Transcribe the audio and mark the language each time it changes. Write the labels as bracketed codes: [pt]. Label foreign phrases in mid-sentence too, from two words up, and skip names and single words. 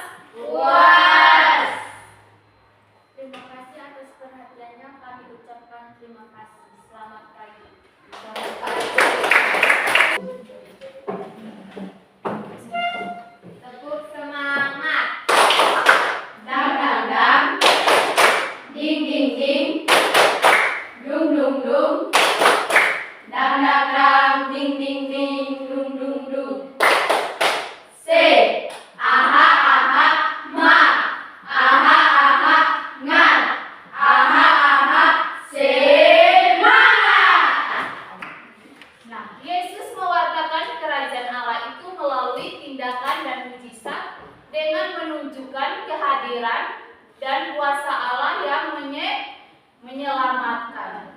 [id] Puas. Terima kasih atas perhatiannya. Kami ucapkan terima kasih. Selamat pagi. Tepuk semangat. Dang dang dang. Ding ding ding. Dung dung dung. Dang dang dang. Ding ding ding. Dung dung dung. Se. Aha aha. Ma. Aha aha. Ngan. Aha aha. Semangat. Nah, Yesus mewartakan kerajaan Allah itu melalui tindakan dan mujizat dengan menunjukkan kehadiran dan kuasa Allah yang menyelamatkan.